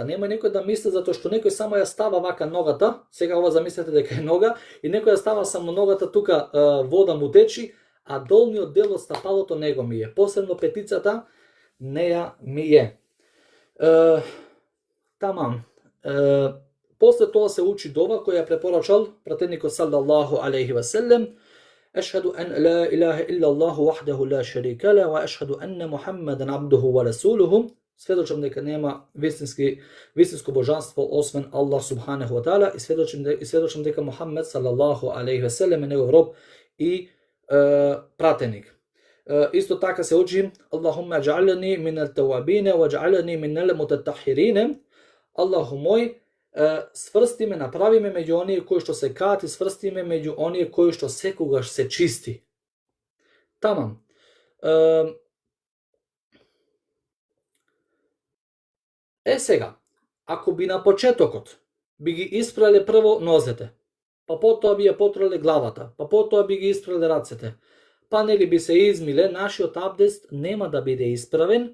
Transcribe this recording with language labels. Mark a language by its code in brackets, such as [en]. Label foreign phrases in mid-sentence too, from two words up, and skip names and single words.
[mk] Нема некој да мисли затоа што некој само ја става вака ногата, сега ова замислете дека е нога, и некој ја става само ногата тука вода му течи, а долниот дел од стапалото не го мие. Посебно петицата не ја мие. Тамам. После тоа се учи дова која препорачал пратеникот [ar] صلى الله عليه وسلم أشهد أن لا إله إلا الله وحده لا شريك له وأشهد أن محمدا عبده ورسوله. [mk] Сведочам дека нема вистинско божанство освен Аллах [ar] سبحانه وتعالى [mk] и сведочам дека Мухаммед [ar] صلى الله عليه وسلم [mk] е негов роб и пратеник. Исто така се учи: [ar] اللهم اجعلني من التوابين واجعلني من المتطهرين. [mk] Аллаху мој, сврсти ме, направи ме меѓу оние кои што се каат и сврсти ме меѓу оние кои што секогаш се чисти. Тамам. Сега, ако би на почетокот би ги испрале прво нозете, па потоа би ја потрале главата, па потоа би ги испрале рацете, па нели би се измиле, нашиот абдест нема да биде исправен.